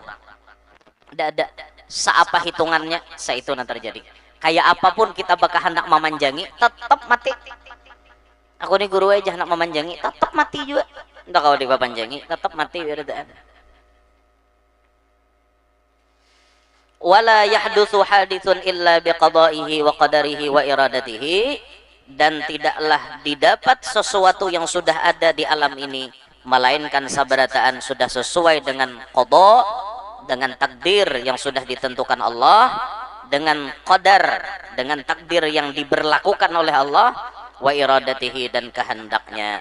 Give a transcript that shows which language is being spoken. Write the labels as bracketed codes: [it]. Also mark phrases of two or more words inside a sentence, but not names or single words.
[bjn] Ada seapa hitungannya saitu nang terjadi. Kayak apapun kita bakal hendak memanjangi tetap mati. Aku nih guru aja hendak memanjangi tetap mati juga. Entah kalau dipapanjangi tetap mati berdaan. [ar] ولا يحدث حادث إلا بقضائه وقدره وإرادته. [id] Dan tidaklah didapat sesuatu yang sudah ada di alam ini melainkan sabarataan sudah sesuai dengan qada, dengan takdir yang sudah ditentukan Allah, dengan qadar, dengan takdir yang diberlakukan oleh Allah, [ar] وإرادته [id] dan kehendaknya.